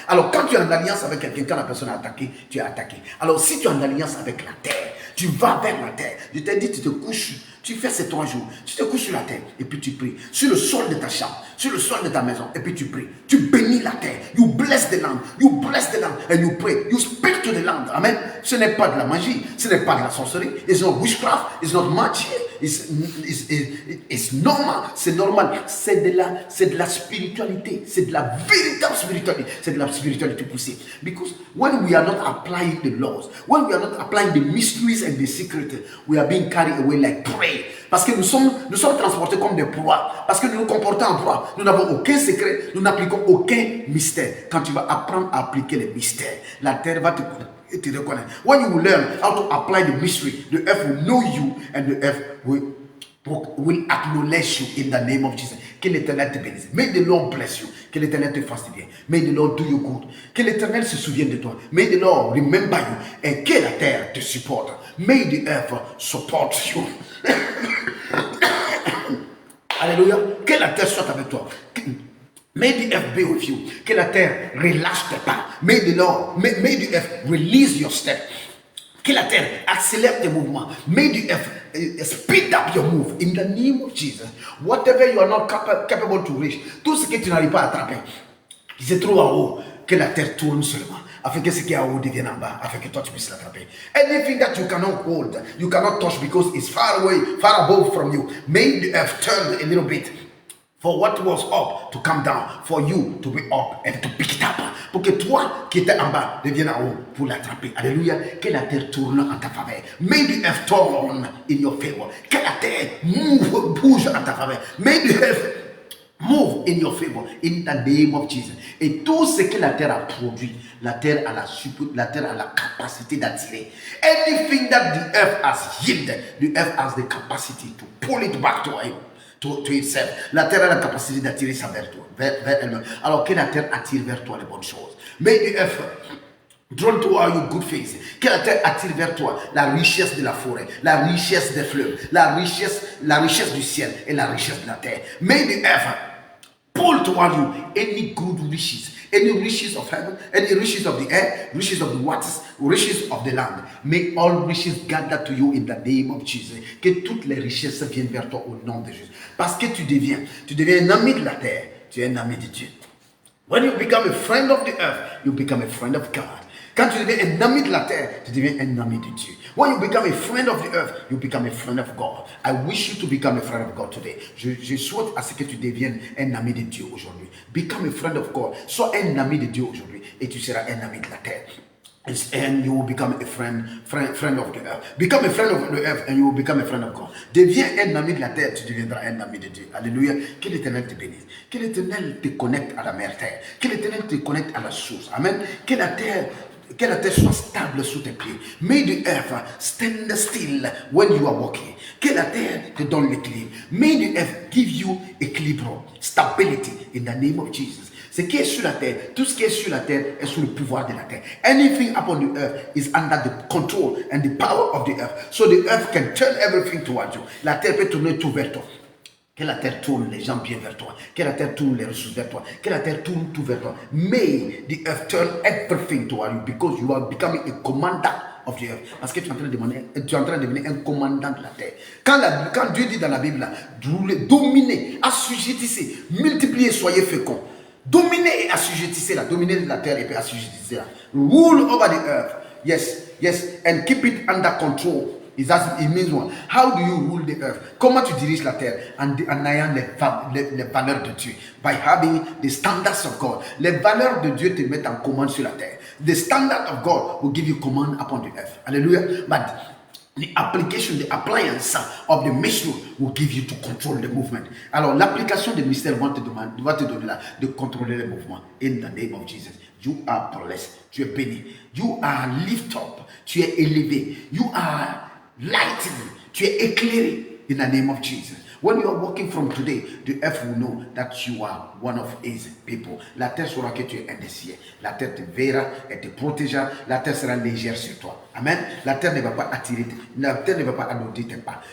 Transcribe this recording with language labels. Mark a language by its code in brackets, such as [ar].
[fr] Alors quand tu es en alliance avec quelqu'un, quand la personne est attaquée, tu es attaqué. Alors si tu es en alliance avec la terre, tu vas vers la terre. Je t'ai dit, tu te couches, tu fais ces 3 jours, tu te couches sur la terre et puis tu pries. Sur le sol de ta chambre, sur le sol de ta maison, et puis tu pries. Tu bénis la terre. [en] You bless the land. You bless the land and you pray. You speak to the land. Amen. [fr] Ce n'est pas de la magie, ce n'est pas de la sorcellerie. [en] It's not witchcraft, it's not magic. It's normal, [fr] c'est normal. C'est de la spiritualité. C'est de la véritable spiritualité. C'est de la spiritualité poussée. [en] Because when we are not applying the laws, when we are not applying the mysteries and the secrets, we are being carried away like prey. [fr] Parce que nous sommes transportés comme des proies. Parce que nous nous comportons en proie. Nous n'avons aucun secret. Nous n'appliquons aucun mystère. Quand tu vas apprendre à appliquer les mystères, la terre va te reconnaître. [en] When you will learn how to apply the mystery, the earth will know you and the earth will acknowledge you in the name of Jesus. [fr] Que l'Éternel te bénisse. [en] May the Lord bless you. [fr] Que l'Éternel te fasse du bien. [en] May the Lord do you good. [fr] Que l'Éternel se souvienne de toi. [en] May the Lord remember you. [fr] Et que la terre te supporte. [en] May the earth support you. [fr] Alléluia. Que la terre soit avec toi. [en] May the earth be with you. [fr] Que la terre relâche tes pas. [en] May the earth release your step. [fr] Que la terre accélère tes mouvements. [en] May the earth speed up your move in the name of Jesus. Whatever you are not capable to reach, [fr] tout ce que tu n'arrives pas à attraper, qui se trouve en haut, que la terre tourne seulement, afin que ce qui est en haut devienne en bas, afin que toi tu puisses l'attraper. [en] Anything that you cannot hold, you cannot touch because it's far away, far above from you. May the earth turn a little bit for what was up to come down, for you to be up and to pick it up. [fr] Pour que toi qui étais en bas devienne en haut pour l'attraper. Alléluia. Que la terre tourne en ta faveur. [en] May the earth turn in your favor. [fr] Que la terre bouge en ta faveur. [en] May the earth move in your favor in the name of Jesus. [fr] Et tout ce que la terre a produit, la terre a la capacité d'attirer. [en] Anything that the earth has yielded, the earth has the capacity to pull it back to him. To itself. [fr] La terre a la capacité d'attirer ça vers toi, vers elle-même. Alors que la terre attire vers toi les bonnes choses. [en] May the earth draw to your good things. [fr] Que la terre attire vers toi la richesse de la forêt, la richesse des fleuves, la richesse du ciel et la richesse de la terre. [en] May the earth pull toward you any good riches, any riches of heaven, any riches of the air, riches of the waters, riches of the land. May all riches gather to you in the name of Jesus. [fr] Que toutes les richesses viennent vers toi au nom de Jésus. Parce que tu deviens un ami de la terre, tu es un ami de Dieu. [en] When you become a friend of the earth, you become a friend of God. [fr] Quand tu deviens un ami de la terre, tu deviens un ami de Dieu. [en] When you become a friend of the earth, you become a friend of God. I wish you to become a friend of God today. [fr] Je souhaite à ce que tu deviennes un ami de Dieu aujourd'hui. [en] Become a friend of God. [fr] Sois un ami de Dieu aujourd'hui et tu seras un ami de la terre. [en] And you will become a friend of the earth. Become a friend of the earth and you will become a friend of God. [fr] Deviens un ami de la terre, tu deviendras un ami de Dieu. Alléluia. Que l'Éternel te bénisse. Que l'Éternel te connecte à la mère terre. Que l'Éternel te connecte à la source. Amen. Que la terre soit stable sous tes pieds. [en] May the earth stand still when you are walking. [fr] Que la terre te donne l'équilibre. [en] May the earth give you equilibrium, stability in the name of Jesus. [fr] Ce qui est sur la terre, tout ce qui est sur la terre est sous le pouvoir de la terre. [en] Anything upon the earth is under the control and the power of the earth. So the earth can turn everything towards you. [fr] La terre peut tourner tout vers toi. Que la terre tourne les gens bien vers toi. Que la terre tourne les ressources vers toi. Que la terre tourne tout vers toi. [en] May the earth turn everything toward you because you are becoming a commander of the earth. [fr] Parce que tu es en train de devenir un commandant de la terre. Quand Dieu dit dans la Bible, dominez, assujettissez, multipliez, soyez féconds. Dominez et assujettissez-la. Dominez la terre et assujettissez-la. [en] Rule over the earth. Yes. And keep it under control. It means what? How do you rule the earth? [fr] Comment tu diriges la terre? En ayant les valeurs de Dieu. [en] By having the standards of God. [fr] Les valeurs de Dieu te mettent en commande sur la terre. [en] The standard of God will give you command upon the earth. Hallelujah. But the appliance of the mystery will give you to control the movement. [fr] Alors, l'application des mystères va te donner là de contrôler les mouvements. [en] In the name of Jesus. You are blessed. [fr] Tu es béni. [en] You are lift up. [fr] Tu es élevé. [en] You are lightened. [fr] Tu es éclairé. [en] In the name of Jesus. When you are walking from today, the earth will know that you are one of his people. [fr] La terre saura que tu es un des siens. La terre te verra et te protégera. La terre sera légère sur toi. Amen. La terre ne va pas attirer, la terre ne va pas alourdir tes pas.